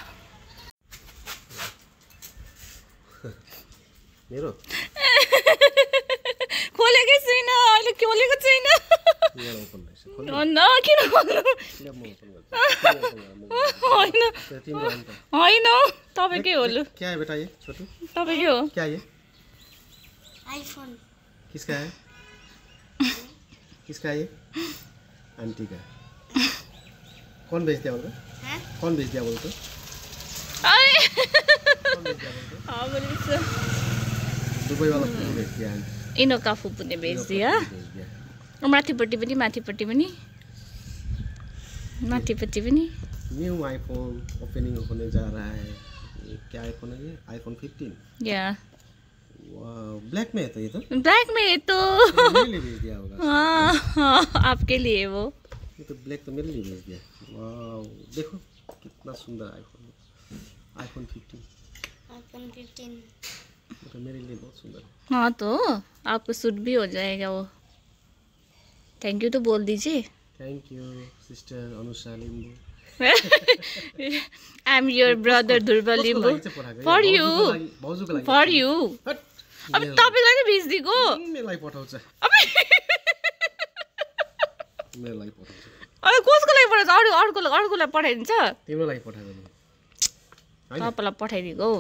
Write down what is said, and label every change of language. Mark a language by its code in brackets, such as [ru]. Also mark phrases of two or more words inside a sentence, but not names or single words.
[ne] मेरो खोलेकै छैन अहिले, खोलेको छैन होइन तपाईँकै हो। लु [hi] क्या है बेटा ये छोटू, [ne] तपाईँकै हो। [hi] क्या ये आईफोन किसका है, किसका है ये? आंटी का। कौन भेज दिया बोलते, कौन भेज दिया बोलते? दुबई वाला फोन भेज दिया, इनोका फुपू ने भेज दिया। [ne] माथिपट्टि पनि [hi] न्यू आईफोन ओपनिंग होने जा रहा है। ये क्या आईफोन है ये? आईफोन 15 या ब्लैक में है तो ये तो ब्लैक में है तो मेरे लिए भेज दिया होगा। हाँ आपके लिए वो। ये तो ब्लैक तो मेरे लिए भेज दिया। वाह देखो कितना सुंदर आईफोन 15 तो मेरे लिए बहुत सुंदर है। हाँ तो आपको सूट भी हो जाएगा वो। [en] Thank you [hi] तो बोल दीजिए। [en] Thank you sister Anusha Limbu. I am your brother Dhruv Limbu. For you [ne] अब तपाईँलाई नै भेज दिएको। मेलाई पठाउँछ। मेरो लागि पठाउँछु अरे कसको लागि पठाउँछ अर्कोलाई पठाइदिन्छ तिम्रो लागि पठाएको तपाईँलाई पठाइदिएको हौ